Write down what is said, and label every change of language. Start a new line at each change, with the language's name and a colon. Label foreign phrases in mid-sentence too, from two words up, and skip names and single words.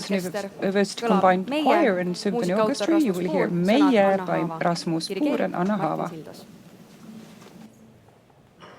Estonian: sümfooniaorkester.
English: University
Estonian: Kõlab
English: Combined
Estonian: meie,
English: Choir and Symphony
Estonian: muusikaautor
English: Orchestra. You will
Estonian: Rasmus
English: hear
Estonian: Puur, Meie sõnad Anna
English: by
Estonian: Haava.
English: Rasmus Puur and
Estonian: Dirigeerib
English: Anna
Estonian: Martin
English: Haava.
Estonian: Sildos.